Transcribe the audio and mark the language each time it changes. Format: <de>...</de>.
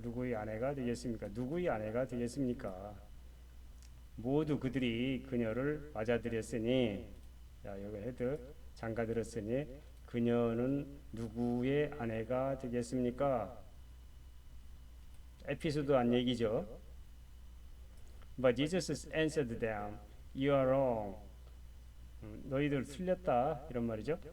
<ko>누구의 아내가 되겠습니까? 누구의 아내가 되겠습니까? 모두 그들이 그녀를 맞아들였으니, 자, 여기 had 장가들었으니 그녀는 누구의 아내가 되겠습니까? 에피소드 안 얘기죠.</ko> <en>But Jesus answered them, You are wrong.</en> <ko>너희들 틀렸다 이런 말이죠.</ko>